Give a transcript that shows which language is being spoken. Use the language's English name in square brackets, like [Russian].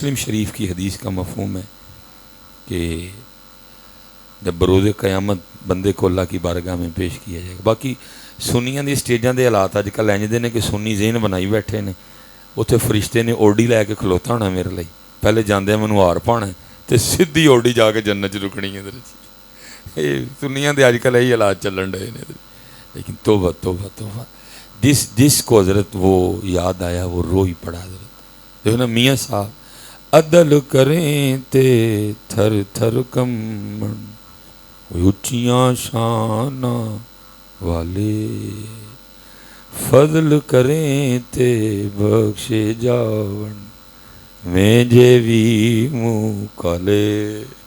[Urdu] مسلم شریف کی حدیث کا مفہوم ہے کہ جب بروز قیامت بندے کو اللہ کی بارگاہ میں پیش کیا جائے گا. [Punjabi] باقی سنیاں دی سٹیجاں دے حالات اج کل انج دے نے کہ سنی ذہن بنائی بیٹھے نے. اتنے فرشتے نے اوڈی لے کے کھلوتا ہونا میرے لیے, پہلے جاندے مینوں ہار پانا تے سیدھی اوڈی جا کے جنت چ رکنی ہے. سنیاں دے اج کل یہی حالات چلن ڈے نے. [Urdu] لیکن توبہ توبہ توبہ, جس کو حضرت وہ یاد آیا وہ رو ہی پڑا. [Punjabi] حضرت [Urdu] دیکھو نا [Punjabi] میاں صاحب, عدل کریں تے تھر تھر کمن اچیاں شاناں والے, فضل کریں تے بخشے جاون میں جے وی منہ کالے.